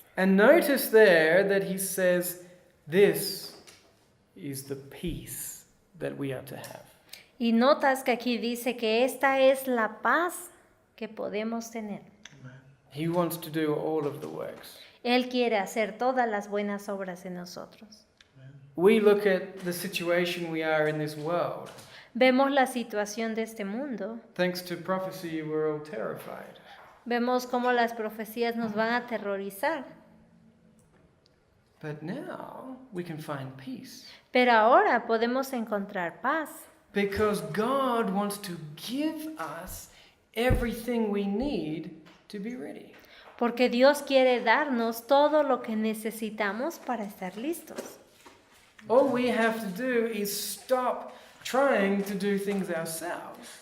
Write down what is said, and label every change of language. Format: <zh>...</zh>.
<en>And notice there that he says, this is the peace that we are to have.</en> <es>Y notas que aquí dice que esta es la paz que podemos tener.</es> <en>He wants to do all of the works.</en> <es>Él quiere hacer todas las buenas obras en nosotros.</es> <en>We look at the situation we are in this world.</en> <es>Vemos la situación de este mundo.</es> <en>Thanks to prophecy, we're all terrified.</en> <es>Vemos cómo las profecías nos van a aterrorizar.</es> <en>But now we can find peace.</en> <es>Pero ahora podemos encontrar paz.</es> <en>Because God wants to give us everything we need to be ready.</en> <es>Porque Dios quiere darnos todo lo que necesitamos para estar listos.</es> <en>All we have to do is stop trying to do things ourselves.</en>